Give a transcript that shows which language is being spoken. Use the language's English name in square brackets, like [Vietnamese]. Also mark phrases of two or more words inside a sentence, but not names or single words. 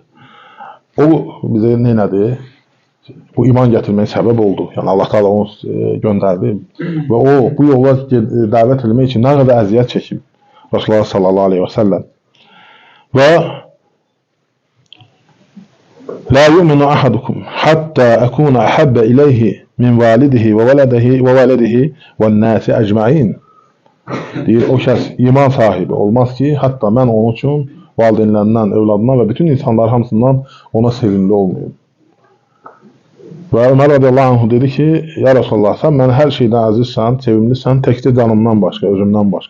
[Azerbaijani] O bizə nədir? Bu iman gətirməyə səbəb oldu. Yəni Allah Taala onu göndərdi və o bu yola dəvət etmək üçün nə qədər əziyyət çəkib. [Arabic] رسول الله صلى الله عليه وسلم. ولا يؤمن أحدكم حتى أكون أحب إليه من والده وولده والناس أجمعين. [Azerbaijani] Deyir, o kəs iman sahibi olmaz ki, hatta mən onun üçün valideynlərindən, övladından və bütün insanlar hamısından ona sevimli olmayım. Və Ömər [Arabic] رضي الله عنه [Azerbaijani] dedi ki, [Arabic] يا رسول الله, [Azerbaijani] sən mənə hər şeydən əzizsən, sevimlisən, təkcə canımdan başqa, özümdən başqa.